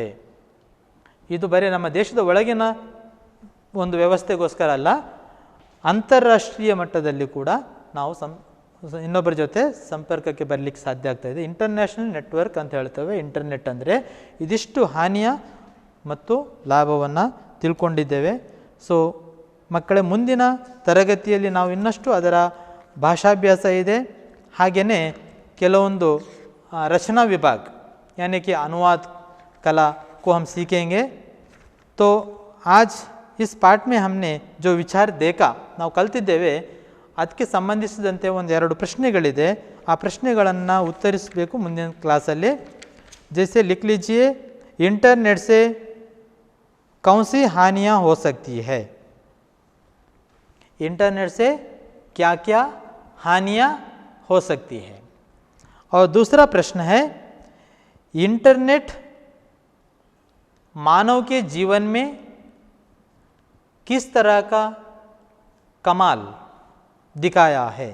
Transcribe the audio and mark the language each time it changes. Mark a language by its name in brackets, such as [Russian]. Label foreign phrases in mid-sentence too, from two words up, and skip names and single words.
[Kannada] ಇದು ಬರೀ ನಮ್ಮ ದೇಶದ ಒಳಗಿನ ಒಂದು ವ್ಯವಸ್ಥೆಗೋಸ್ಕರ ಅಲ್ಲ, ಅಂತಾರಾಷ್ಟ್ರೀಯ ಮಟ್ಟದಲ್ಲಿ ಕೂಡ ನಾವು ಇನ್ನೊಬ್ಬರ ಜೊತೆ ಸಂಪರ್ಕಕ್ಕೆ ಬರಲಿಕ್ಕೆ ಸಾಧ್ಯ ಆಗ್ತಾ ಇದೆ. [English] international network [Kannada] ಅಂತ ಹೇಳ್ತೇವೆ. ಇಂಟರ್ನೆಟ್ ಅಂದರೆ ಇದಿಷ್ಟು ಹಾನಿಯ ಮತ್ತು ಲಾಭವನ್ನು ತಿಳ್ಕೊಂಡಿದ್ದೇವೆ. ಸೊ ಮಕ್ಕಳೇ, ಮುಂದಿನ ತರಗತಿಯಲ್ಲಿ ನಾವು ಇನ್ನಷ್ಟು ಅದರ ಭಾಷಾಭ್ಯಾಸ ಇದೆ, ಹಾಗೆಯೇ ಕೆಲವೊಂದು [Hindi] रचना विभाग यानी कि अनुवाद कला को हम सीखेंगे. तो आज इस पाठ में हमने जो विचार देखा [Kannada] ನಾವು ಕಲ್ತಿದ್ದೇವೆ, ಅದಕ್ಕೆ ಸಂಬಂಧಿಸಿದಂತೆ ಒಂದೆರಡು ಪ್ರಶ್ನೆಗಳಿದೆ. ಆ ಪ್ರಶ್ನೆಗಳನ್ನು ಉತ್ತರಿಸಬೇಕು ಮುಂದಿನ ಕ್ಲಾಸಲ್ಲಿ. [Hindi] जैसे लिख लीजिए, इंटरनेट से कौन सी हानियाँ हो सकती है? इंटरनेट से क्या क्या हानियाँ हो सकती है? और दूसरा प्रश्न है, इंटरनेट मानव के जीवन में किस तरह का कमाल दिखाया है?